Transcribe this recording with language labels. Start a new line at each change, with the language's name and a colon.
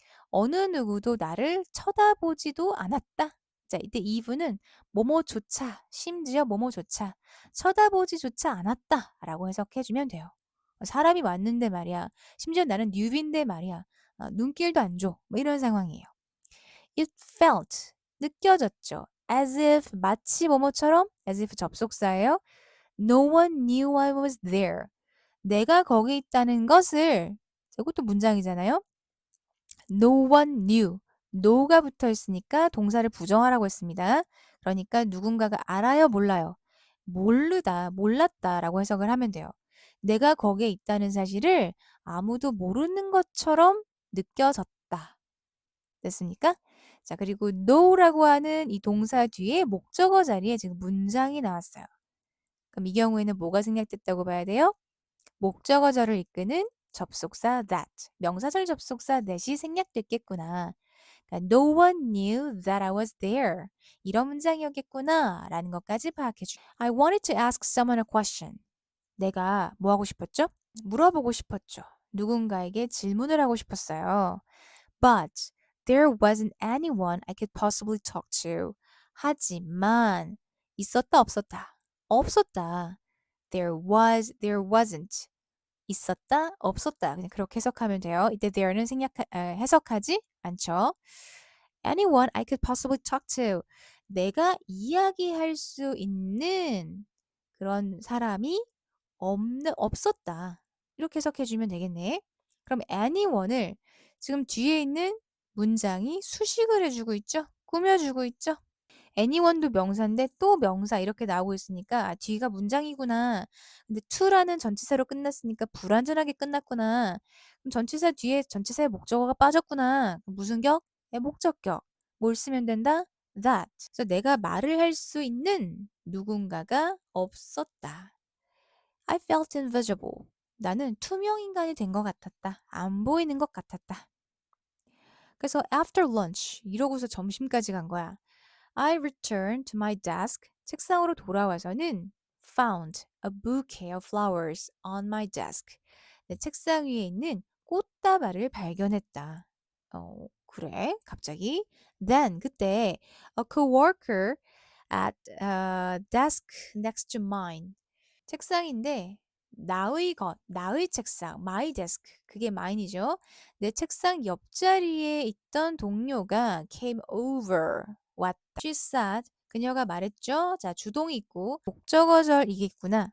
Korean: 어느 누구도 나를 쳐다보지도 않았다. 자, 이때 eve는 뭐뭐조차, 심지어 뭐뭐조차 쳐다보지조차 않았다라고 해석해주면 돼요. 사람이 왔는데 말이야. 심지어 나는 뉴비인데 말이야. 눈길도 안 줘. 뭐 이런 상황이에요.
English: It felt
Korean: 느껴졌죠.
English: As if
Korean: 마치 뭐뭐처럼
English: as if
Korean: 접속사예요.
English: No one knew I was there.
Korean: 내가 거기 있다는 것을 이것도 문장이잖아요.
English: No one knew.
Korean: no가 붙어 있으니까 동사를 부정하라고 했습니다. 그러니까 누군가가 알아요, 몰라요? 모르다, 몰랐다라고 해석을 하면 돼요. 내가 거기에 있다는 사실을 아무도 모르는 것처럼 느껴졌다. 됐습니까? 자, 그리고 know라고 하는 이 동사 뒤에 목적어 자리에 지금 문장이 나왔어요. 그럼 이 경우에는 뭐가 생략됐다고 봐야 돼요? 목적어절을 이끄는 접속사 that, 명사절 접속사 that이 생략됐겠구나. 그러니까
English: no one knew that I was there.
Korean: 이런 문장이었겠구나 라는 것까지 파악해줘.
English: I wanted to ask someone a question.
Korean: 내가 뭐 하고 싶었죠? 물어보고 싶었죠. 누군가에게 질문을 하고 싶었어요.
English: But there wasn't anyone I could possibly talk to.
Korean: 하지만 있었다 없었다. 없었다.
English: there wasn't.
Korean: 있었다, 없었다. 그냥 그렇게 해석하면 돼요. 이때 there는 해석하지 않죠.
English: Anyone I could possibly talk to.
Korean: 내가 이야기할 수 있는 그런 사람이 없었다. 이렇게 해석해주면 되겠네. 그럼 anyone을 지금 뒤에 있는 문장이 수식을 해주고 있죠? 꾸며주고 있죠? anyone도 명사인데 또 명사 이렇게 나오고 있으니까 뒤가 문장이구나. 근데 to라는 전치사로 끝났으니까 불완전하게 끝났구나. 그럼 전치사 뒤에 전치사의 목적어가 빠졌구나. 무슨 격? 목적격. 뭘 쓰면 된다? that. 그래서 내가 말을 할 수 있는 누군가가 없었다.
English: I felt invisible.
Korean: 나는 투명 인간이 된 것 같았다. 안 보이는 것 같았다. 그래서
English: after lunch
Korean: 이러고서 점심까지 간 거야.
English: I returned to my desk.
Korean: 책상으로 돌아와서는
English: found a bouquet of flowers on my desk.
Korean: 내 책상 위에 있는 꽃다발을 발견했다. 그래? 갑자기?
English: Then
Korean: 그때
English: a coworker at a desk next to mine.
Korean: 책상인데 나의 책상,
English: my desk,
Korean: 그게 mine이죠. 내 책상 옆자리에 있던 동료가
English: came over,
Korean: 왔다.
English: She said,
Korean: 그녀가 말했죠. 자, 주동이 있고 목적어절이겠구나.